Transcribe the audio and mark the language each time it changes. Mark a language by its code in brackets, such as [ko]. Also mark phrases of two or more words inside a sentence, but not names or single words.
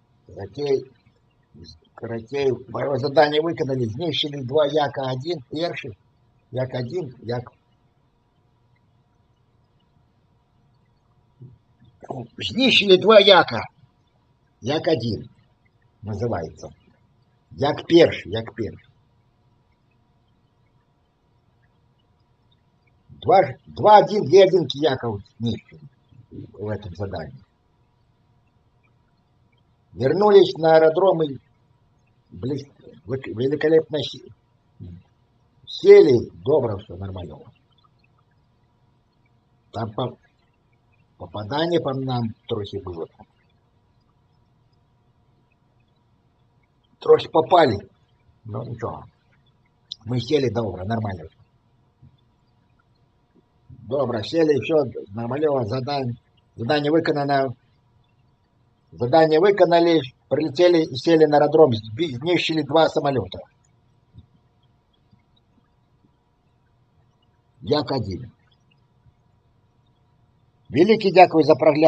[uk] Каратей. Бойове завдання виконали. Знищили 2 Як-1. Перший. Як-1. Знищили 2 Яка. Як-1 називається. Як перший. 2-1, 2-1 Яков знищили [ru] в этом задании. Вернулись на аэродром и великолепно сели. Добро все, нормально. Там попадание по нам трохи было. [uk] Трохи попали. [ru] Но ничего. Мы сели добро, нормально. Добро, сели, все нормально. Задание выполнено. Задание выполнили, прилетели и сели на аэродром, [uk] знищили 2 самолета. Як-1. Великий дякую за прогляд.